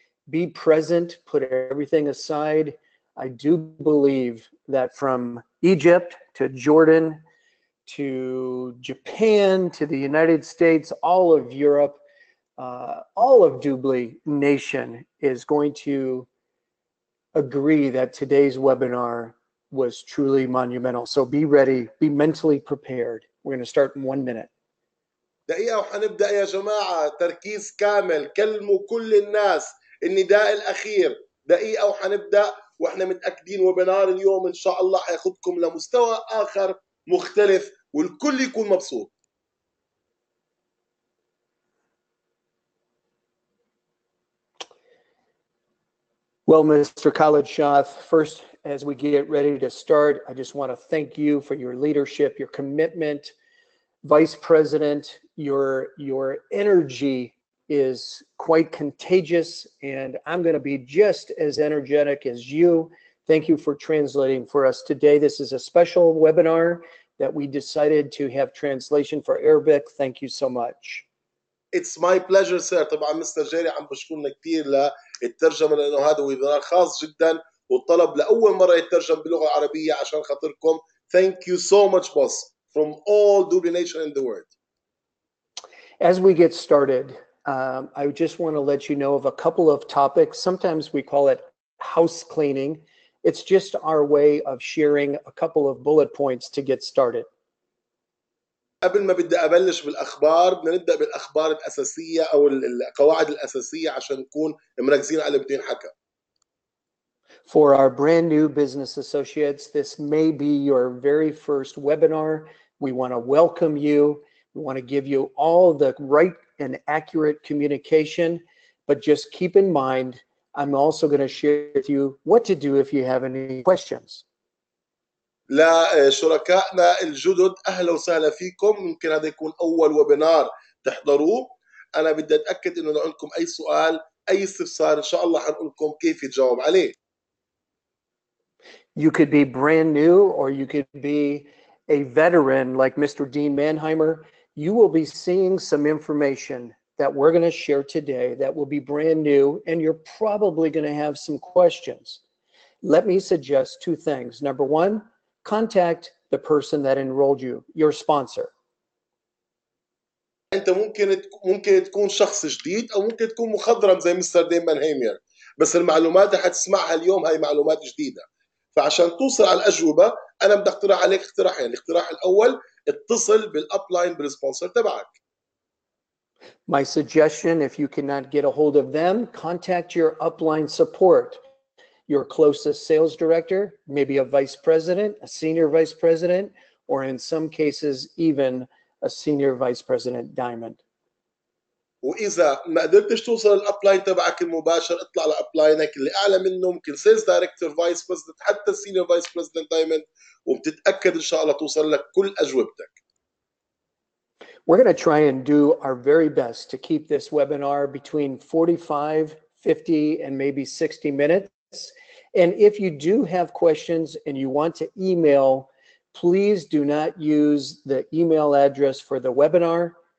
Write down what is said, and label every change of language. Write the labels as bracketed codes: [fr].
[en] Be present, put everything aside. I do believe that from Egypt to Jordan to Japan to the United States, all of Europe, all of Dubli Nation is going to agree that today's webinar was truly monumental. So be ready, be mentally prepared. We're going to start in 1 minute. [ar] دقيقة وحنبدأ يا جماعة، تركيز كامل، كلموا كل الناس. النداء الأخير دقيقة وحنبدأ، وإحنا متأكدين ويبينار اليوم إن شاء الله حياخدكم لمستوى آخر مختلف والكل يكون مبسوط. [en] Well, Mr. Khalid Shah, first, as we get ready to start, I just want to thank you for your leadership, your commitment. Vice President, your energy is quite contagious, and I'm going to be just as energetic as you. Thank you for translating for us today. This is a special webinar that we decided to have translation for Arabic. Thank you so much. It's my pleasure, sir. [ar] طبعا مستر جيري عم بشكرنا كثير للترجمة لأنه هذا ويبينار خاص جدا والطلب لأول مرة يترجم باللغة العربية عشان خاطركم. [en] Thank you so much, boss, from all Dubli Nation in the world. As we get started, I just want to let you know of a couple of topics. Sometimes we call it house cleaning. It's just our way of sharing a couple of bullet points to get started. [ar] قبل ما بدي أبلش بالأخبار بدنا نبدأ بالأخبار الأساسية أو القواعد الأساسية عشان نكون مركزين على اللي بده ينحكى. [en] For our brand new business associates, this may be your very first webinar. We want to welcome you. We want to give you all the right and accurate communication, but just keep in mind, I'm also going to share with you what to do if you have any questions. [ar] لشركائنا الجدد أهلا وسهلا فيكم. ممكن هذا يكون أول ويبينار تحضروه. أنا بدي أتأكد إنه لو عندكم أي سؤال أي استفسار إن شاء الله حنقول لكم كيف يتجاوب عليه. [en] You could be brand new or you could be a veteran like Mr. Dean Manheimer. You will be seeing some information that we're going to share today that will be brand new, and you're probably going to have some questions. Let me suggest two things. Number one, contact the person that enrolled you, your sponsor. [ar] انت ممكن تكون شخص جديد او ممكن تكون مخضرم زي مستر دين مانهيمر، بس المعلومات اللي حتسمعها اليوم هاي معلومات جديده. فعشان توصل على الاجوبه انا بدي اقترح عليك اقتراحين. الاقتراح الاول اتصل بالابلاين بالسبونسر تبعك. [en] My suggestion, if you cannot get a hold of them, contact your upline support, your closest sales director, maybe a vice president, a senior vice president, or in some cases, even a senior vice president diamond. [ar] واذا ما قدرتش توصل الابلاين تبعك المباشر اطلع على ابلاينك اللي اعلى منه، ممكن سيلز دايركتور، فايس بريزيدنت، حتى سينيور فايس بريزيدنت دايموند، وبتتاكد ان شاء الله توصل لك كل اجوبتك. [en] We're going to try and do our very best to keep this webinar between 45, 50, and maybe 60 minutes. And if you do have questions and you want to email, please do not use the email address for the webinar.